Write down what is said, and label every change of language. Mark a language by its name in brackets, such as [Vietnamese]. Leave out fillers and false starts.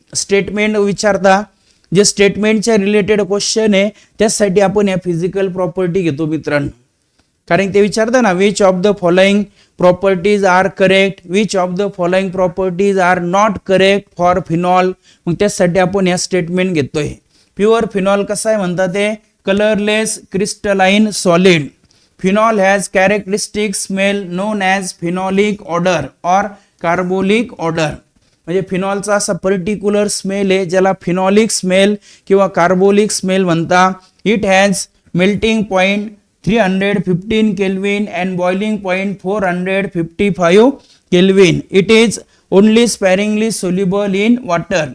[Marathi] Statement विचारता, जे स्टेटमेंटच्या रिलेटेड क्वेश्चन आहे त्यासाठी आपण या फिजिकल प्रॉपर्टी घेतो मित्रांनो. कारण ते विचारतं ना, [English] Which of the following properties are correct, which of the following properties are not correct for phenol. [Marathi] मग त्यासाठी आपण या स्टेटमेंट घेतोय. प्युअर फिनॉल कसा आहे म्हणतात ते, colourless crystalline solid. [English] Phenol has characteristic smell known as phenolic odour or carbolic odour. [Marathi] म्हणजे फिनॉलचा असा पर्टिक्युलर स्मेल आहे ज्याला फिनॉलिक स्मेल किंवा कार्बोलिक स्मेल म्हणता. [English] It has melting point 315 kelvin and boiling point 455 kelvin. It is only sparingly soluble in water.